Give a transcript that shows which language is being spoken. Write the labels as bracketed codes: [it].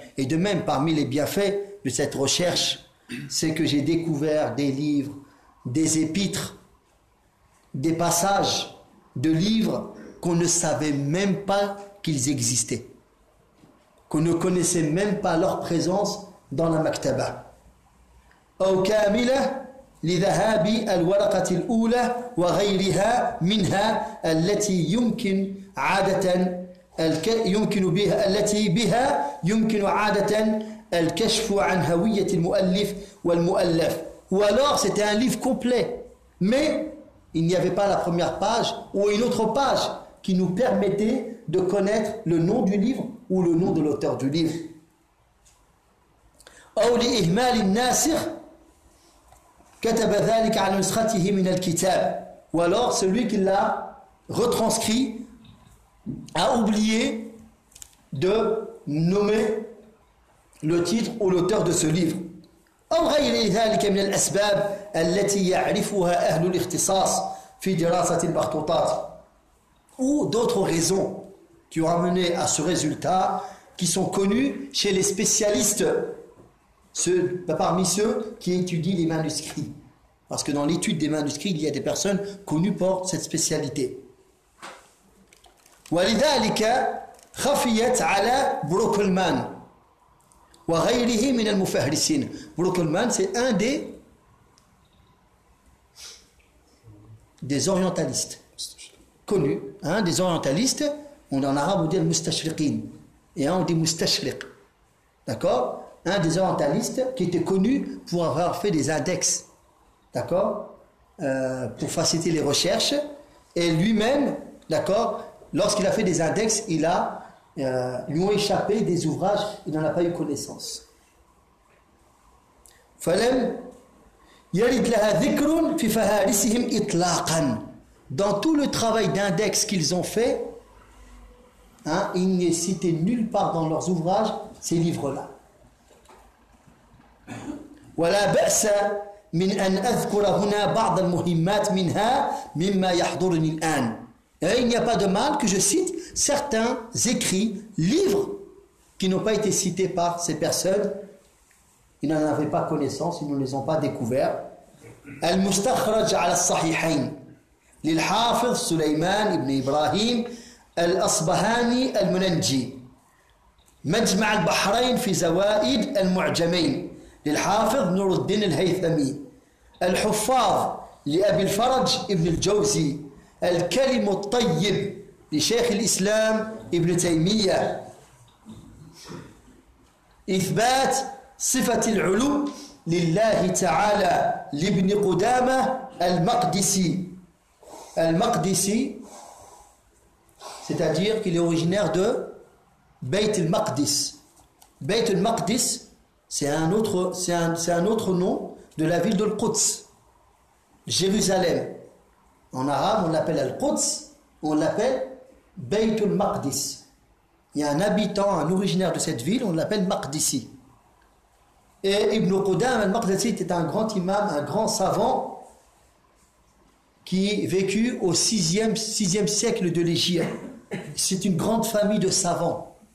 [fr] Et de même, parmi les bienfaits de cette recherche, c'est que j'ai découvert des livres, des épîtres, des passages de livres qu'on ne savait même pas qu'ils existaient, qu'on ne connaissait même pas leur présence dans la maktaba. [ar] أو كاملة لذهاب الورقة الأولى وغيرها منها التي يمكن عادة يمكن بها التي بها يمكن عادة الكشف عن هوية المؤلف والمؤلف. [fr] Ou alors c'était un livre complet, mais il n'y avait pas la première page ou une autre page qui nous permettait de connaître le nom du livre ou le nom de l'auteur du livre. [ar] أو لإهمال الناسخ كتب ذلك على نسخته من الكتاب. [fr] Ou alors celui qui l'a retranscrit a oublié de nommer le titre ou l'auteur de ce livre. [ar] أو غير ذلك من الأسباب التي يعرفها أهل الاختصاص في دراسة المخطوطات. [fr] Ou d'autres raisons qui ont amené à ce résultat qui sont connues chez les spécialistes, parmi ceux qui étudient les manuscrits. Parce que dans l'étude des manuscrits, il y a des personnes connues pour cette spécialité. [ar] ولذلك خفيت على بروكلمان وغيره من المفهرسين. [fr] بروكلمان, c'est un des orientalistes connus, hein, des orientalistes. On en arabe on dit mustashriqin et on dit mustashriq. D'accord? Un des orientalistes qui était connu pour avoir fait des index. D'accord, pour faciliter les recherches, et lui-même, d'accord, lorsqu'il a fait des index, il a lui ont échappé des ouvrages, il n'en a pas eu connaissance. [ar] فلم يرد لها ذكر في فهارسهم إطلاقا. [fr] Dans tout le travail d'index qu'ils ont fait, hein, il n'est cité nulle part dans leurs ouvrages ces livres-là. [ar] ولا بأس من أن أذكر هنا بعض المهمات منها مما يحضرني الآن. [fr] Et il n'y a pas de mal que je cite certains écrits, livres qui n'ont pas été cités par ces personnes. Ils n'en avaient pas connaissance, ils ne les ont pas découverts. [ar] المستخرج على الصحيحين للحافظ سليمان ابن إبراهيم الأصبهاني المننجي مجمع البحرين في زوائد المعجمين للحافظ نور الدين الهيثمي الحفاظ لأبي الفرج ابن الجوزي الكلم الطيب لشيخ الإسلام ابن تيمية إثبات صفة العلو لله تعالى لابن قدامة المقدسي [fr] c'est-à-dire qu'il est originaire de [ar] بيت المقدس. [fr] بيت المقدس c'est un autre nom de la ville de Al-Quds, Jérusalem. En arabe, on l'appelle Al-Quds, on l'appelle Baytul Maqdis. Il y a un habitant, un originaire de cette ville, on l'appelle Maqdisi. Et Ibn Qudam al-Maqdisi était un grand imam, un grand savant, qui vécut au 6e siècle de l'Égypte. C'est une grande famille de savants.